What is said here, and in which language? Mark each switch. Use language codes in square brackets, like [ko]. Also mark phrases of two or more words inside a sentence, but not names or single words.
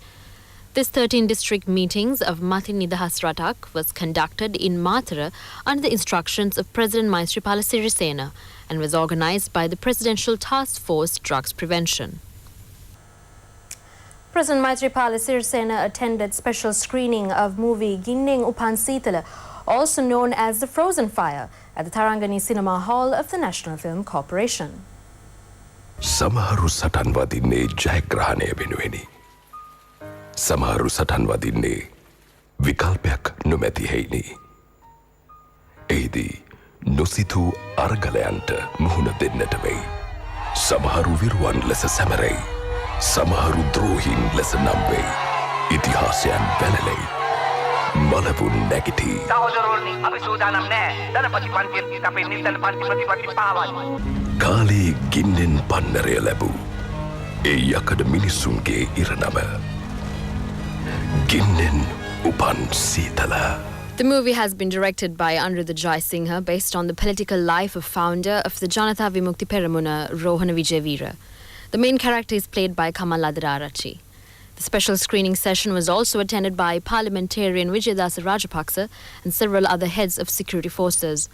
[en] This 13 district meetings of Mati Nidahas Ratak was conducted in Mathura under the instructions of President Maithripala Sirisena and was organized by the Presidential Task Force Drugs Prevention. President Maithripala Sirisena attended special screening of movie Ginneng Upan Sitala, also known as The Frozen Fire, at the Tarangani Cinema Hall of the National Film Corporation. [si] සමහරු සටන් වදින්නේ ජයග්‍රහණය වෙනුවෙනි. සමහරු සටන් වදින්නේ විකල්පයක් නොමැති හෙයිනි. එහිදී නොසිතූ අර්ගලයන්ට මුහුණ දෙන්නට වෙයි. සමහරු විරුවන් ලෙස සැමරෙයි. සමහරු ද්‍රෝහීන් ලෙස නම් වෙයි. ඉතිහාසයන් වෙළෙයි. මලබුන් නැඟිටී. සහෝදරවරුනි අපි සූදානම් නෑ ධනපති පන්තියට අපේ නිර්දල පන්ති ප්‍රතිපත්ති පාවයි. කාලේ ගින්නෙන් පන්නරය ලැබූ ඒ යකඩ මිනිස්සුන්ගේ ඉරණම ගින්නෙන් උපන් සීතල. [en] The movie has been directed by Anuruddha Jaisinghe based on the political life of founder of the Janatha Vimukti Peramuna, Rohana Vijayveera. The main character is played by Kamal Adararachi. The special screening session was also attended by parliamentarian Vijayadasa Rajapaksa and several other heads of security forces.